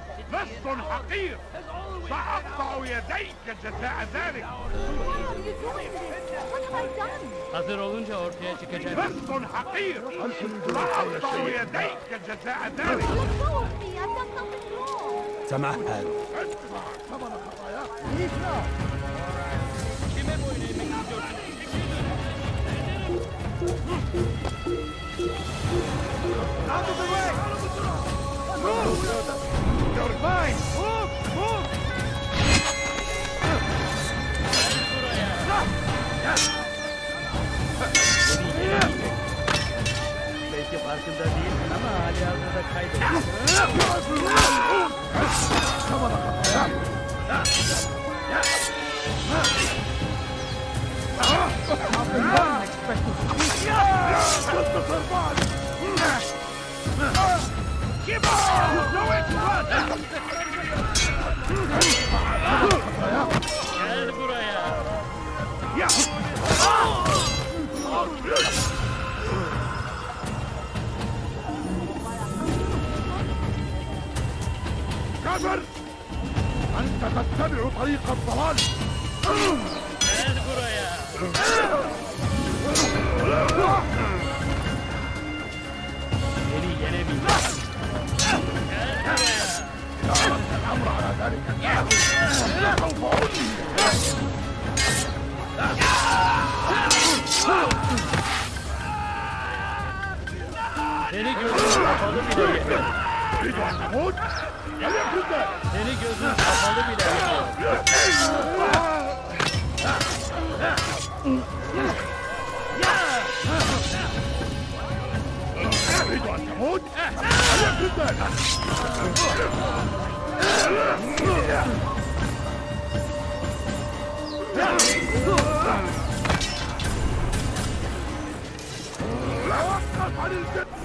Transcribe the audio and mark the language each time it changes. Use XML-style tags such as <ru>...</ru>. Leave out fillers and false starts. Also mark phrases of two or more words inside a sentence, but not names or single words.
<ar>لص حقير سأقطع يديك جزاء ذلك.</ar> <tr>Hazır olunca ortaya çıkacak.</tr> <ar>لص حقير سأقطع يديك جزاء ذلك. تمهل.</ar> <tr>Kime boyun eğmek istiyorsun?</tr> <en>Out of the way! Move! You're mine! Move! Move!</en> <tr>Belki farkında değilsin ama hali hazırda kaydediyorsun.</tr> <en>Keep on! Nowhere to run!</en> <tr>Gel buraya.</tr> <ar>كافر! أنت تتبع طريق الضلال!</ar> <tr>Gel buraya. Beni yenemeyeceksin. Gel buraya.</tr> <ar>الأمر على ذلك سوف</ar> <tr>Seni gözün kapalı bile yemiyor.</tr> <ar>تريد أن تموت؟ وليكن ذلك!</ar> <tr>Seni gözün kapalı bile yemiyor.</tr> <ar>تريد أن تموت؟ وليكن ذلك! توقف عن الجد!</ar>